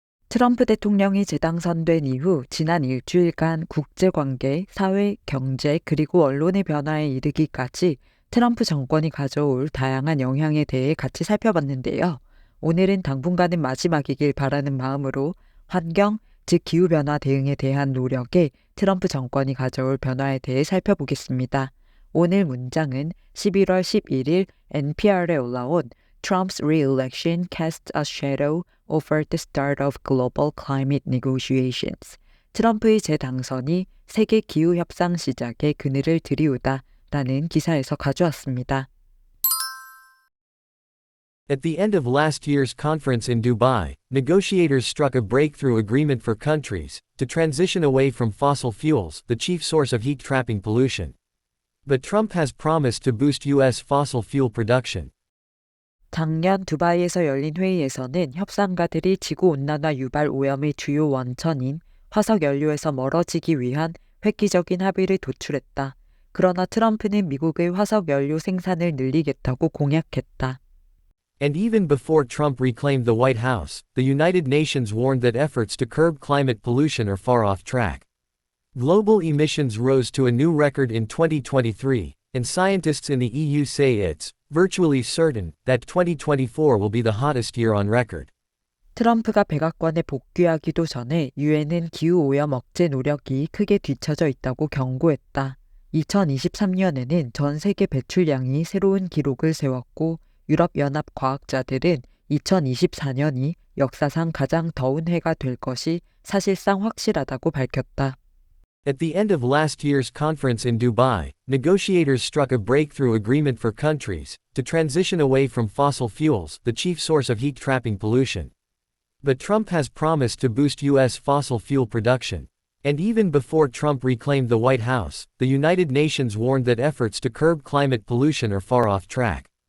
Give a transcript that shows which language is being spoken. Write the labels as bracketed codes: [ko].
[ko] 트럼프 대통령이 재당선된 이후 지난 일주일간 국제관계, 사회, 경제, 그리고 언론의 변화에 이르기까지 트럼프 정권이 가져올 다양한 영향에 대해 같이 살펴봤는데요. 오늘은 당분간은 마지막이길 바라는 마음으로 환경, 즉 기후변화 대응에 대한 노력에 트럼프 정권이 가져올 변화에 대해 살펴보겠습니다. 오늘 문장은 11월 11일 NPR에 올라온 [en] Trump's re-election casts a shadow over the start of global climate negotiations. [ko] 트럼프의 재당선이 세계 기후 협상 시작에 그늘을 들이우다라는 기사에서 가져왔습니다. [en] At the end of last year's conference in Dubai, negotiators struck a breakthrough agreement for countries to transition away from fossil fuels, the chief source of heat-trapping pollution. But Trump has promised to boost U.S. fossil fuel production. [ko] 작년 두바이에서 열린 회의에서는 협상가들이 지구온난화 유발 오염의 주요 원천인 화석 연료에서 멀어지기 위한 획기적인 합의를 도출했다. 그러나 트럼프는 미국의 화석 연료 생산을 늘리겠다고 공약했다. [en] And even before Trump reclaimed the White House, the United Nations warned that efforts to curb climate pollution are far off track. Global emissions rose to a new record in 2023, and scientists in the EU say it's virtually certain that 2024 will be the hottest year on record. [ko] 트럼프가 백악관에 복귀하기도 전에 유엔은 기후오염 억제 노력이 크게 뒤처져 있다고 경고했다. 2023년에는 전 세계 배출량이 새로운 기록을 세웠고 유럽연합 과학자들은 2024년이 역사상 가장 더운 해가 될 것이 사실상 확실하다고 밝혔다. [en] At the end of last year's conference in Dubai, negotiators struck a breakthrough agreement for countries to transition away from fossil fuels, the chief source of heat-trapping pollution. But Trump has promised to boost U.S. fossil fuel production. And even before Trump reclaimed the White House, the United Nations warned that efforts to curb climate pollution are far off track.